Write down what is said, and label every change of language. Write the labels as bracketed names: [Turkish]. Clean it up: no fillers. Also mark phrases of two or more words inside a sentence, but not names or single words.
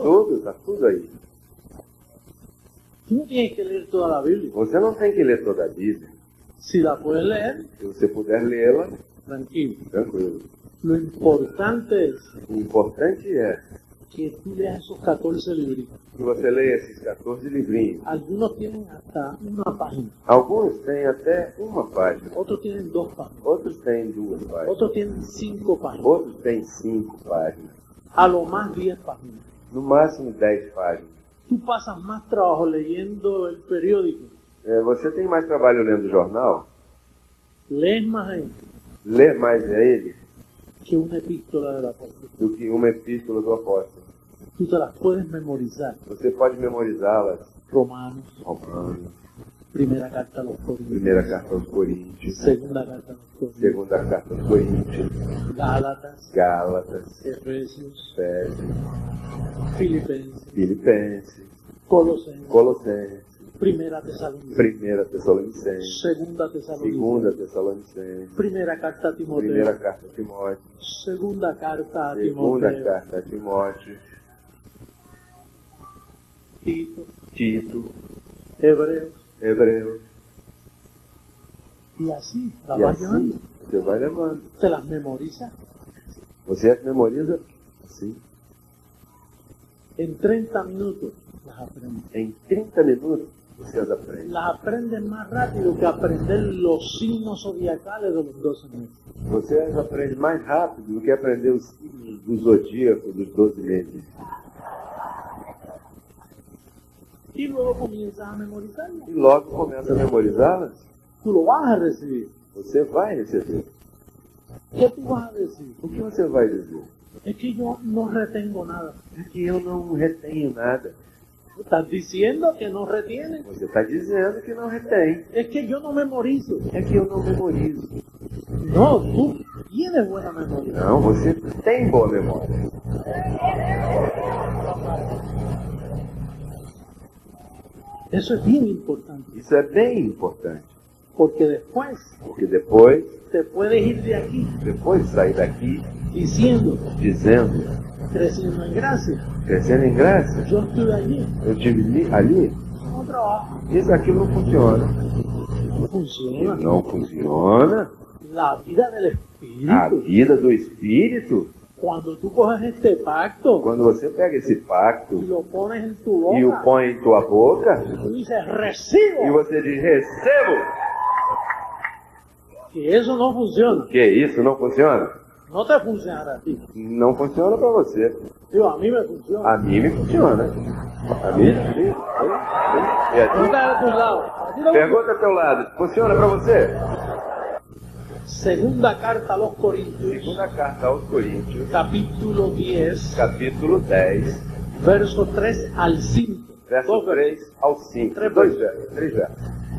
[Portuguese] Tudo, está tudo aí. [Spanish] Tú no tienes que leer toda la Biblia. [Portuguese] Você não tem que ler toda a Bíblia. [Spanish] Si la puedes leer, [Portuguese] Se você puder lê-la, [Spanish] tranquilo. [Portuguese] tranquilo. [Spanish] Lo importante es [Portuguese] O importante é [Spanish] que tú leas esos 14 libritos. [Portuguese] que você leia esses 14 livrinhos. [Spanish] Algunos tienen hasta una página, [Portuguese] Alguns têm até uma página, [Spanish] otros tienen 2 páginas, [Portuguese] outros têm 2 páginas, [Spanish] otros tienen 5 páginas, [Portuguese] outros têm 5 páginas, [Spanish] a lo más 10 páginas. [Portuguese] no máximo 10 páginas. [Spanish] Tú pasas más trabajo leyendo el periódico, [Portuguese] Você tem mais trabalho lendo o jornal? [Spanish] lees más ahí [Portuguese] Lê mais a ele [Spanish] que una epístola del apóstol. [Portuguese] do que uma epístola do apóstolo. [Spanish] Tú te las puedes memorizar. [Portuguese] Você pode memorizá-las. [Spanish] Romanos, [Portuguese] Romanos, [Spanish] Primera carta a los Corintios. [Portuguese] Primeira carta aos Coríntios. [Spanish] Segunda carta a los Corintios. [Portuguese] Segunda carta aos Coríntios. [Spanish] Gálatas. [Portuguese] Gálatas. [Spanish] Efesios. [Portuguese] Efésios. [Spanish] Filipenses. [Portuguese] Filipenses. [Spanish] Colossenses. [Portuguese] Colossenses. [Spanish] Primera Tesalonicenses. [Portuguese] Primeira Tessalonicenses. [Spanish] Segunda Tesalonicenses. [Portuguese] Segunda Tessalonicenses. [Spanish] Primera carta a Timoteo. [Portuguese] Primeira carta a Timóteo. [Spanish] Segunda carta a [Portuguese] Segunda [Spanish] Timoteo. [Portuguese] carta a Timóteo. [Spanish] Tito. [Portuguese] Tito. [Spanish] Hebreos. [Portuguese] Hebreus. [Spanish] Y así la [Portuguese] E [Spanish] vas llevando. [Portuguese] assim você vai levando. [Spanish] Te las memorizas. [Portuguese] Você as memoriza assim. [Spanish] En 30 minutos las aprendes. [Portuguese] Em 30 minutos você as aprende. [Spanish] Las aprendes más rápido que aprender los signos zodiacales de los 12 meses. [Portuguese] Você as aprende mais rápido do que aprender os signos do zodíaco dos 12 meses. [Spanish] Y luego comienzas a memorizarlas. [Portuguese] E logo começa a memorizá-las, [Spanish] Tú lo vas a recibir. [Portuguese] você vai receber. [Spanish] ¿Qué tú vas a decir? [Portuguese] O que você vai dizer? [Spanish] Es que yo no retengo nada. [Portuguese] É que eu não retenho nada. [Spanish] Estás diciendo que no retienes. [Portuguese] Você está dizendo que não retém. [Spanish] Es que yo no memorizo. [Portuguese] É que eu não memorizo. [Spanish] No, tú tienes buena memoria. [Portuguese] Não, você tem boa memória. [Spanish] Eso es bien importante. [Portuguese] Isso é bem importante. [Spanish] Porque después [Portuguese] Porque depois [Spanish] te puedes ir de aquí [Portuguese] de sair daqui [Spanish] diciendo, [Portuguese] dizendo, [Spanish] creciendo en gracia. [Portuguese] crescendo em graça, [Spanish] Yo estuve allí. [Portuguese] eu estive ali, [Spanish] No trabajo. [Portuguese] isso aquilo não funciona. [Spanish] No funciona. [Portuguese] Não funciona. [Spanish] La vida del [Portuguese] A [Spanish] Espíritu. [Portuguese] vida do Espírito, [Spanish] Cuando tú coges este pacto [Portuguese] quando você pega esse [Spanish] y [Portuguese] pacto [Spanish] lo pones en tu [Portuguese] e o [Spanish] boca, [Portuguese] põe em tua boca, [Spanish] tú dices, [Portuguese] e [Spanish] recibo. [Portuguese] você diz, recebo, [Spanish] Que eso no funciona. [Portuguese] que isso não funciona? [Spanish] No te funcionará a ti. [Portuguese] Não funciona para você. [Spanish] Digo, a mí me funciona. [Portuguese] A mim me funciona. A mim? Sim. E a ti? [Spanish] Pregunta de tu lado. ¿A ti no? [Portuguese] Pergunta ao teu lado, funciona para você? [Spanish] Segunda carta a los Corintios, [Portuguese] Segunda carta aos Coríntios, [Spanish] capítulo 10, [Portuguese] capítulo 10, [Spanish] verso 3 al 5. [Portuguese] verso [Spanish] Dos [Portuguese] 3 ao 5. Três Dois versos, 3 versos.